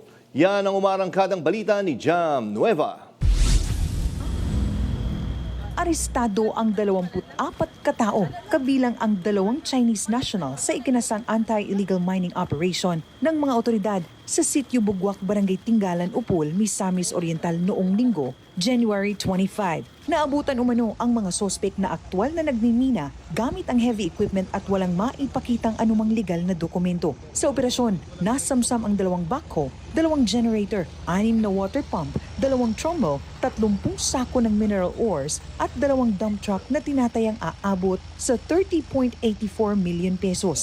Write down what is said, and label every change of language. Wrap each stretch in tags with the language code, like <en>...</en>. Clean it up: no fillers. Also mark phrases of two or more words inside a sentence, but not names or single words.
<tl>Yan ang umarangkadang balita ni Jam Nueva. Arestado ang 24 katao, kabilang ang 2 Chinese national sa ikinasang</tl> <en>anti-illegal mining operation</en> <tl>ng mga otoridad sa Sitio Bugwak, Barangay Tinggalan, Upol, Misamis Oriental noong Linggo, January 25. Naabutan umano ang mga sospek na aktwal na nagmimina gamit ang</tl> <en>heavy equipment</en> <tl>at walang maipakitang anumang legal na dokumento. Sa operasyon, nasamsam ang 2 backhoe, 2 generator, 6 na</tl> <en>water pump,</en> <tl>2 trommel, 30 sako ng mineral ores at 2</tl> <en>dump truck</en> <tl>na tinatayang aabot sa 30.84</tl> <en>million pesos.</en>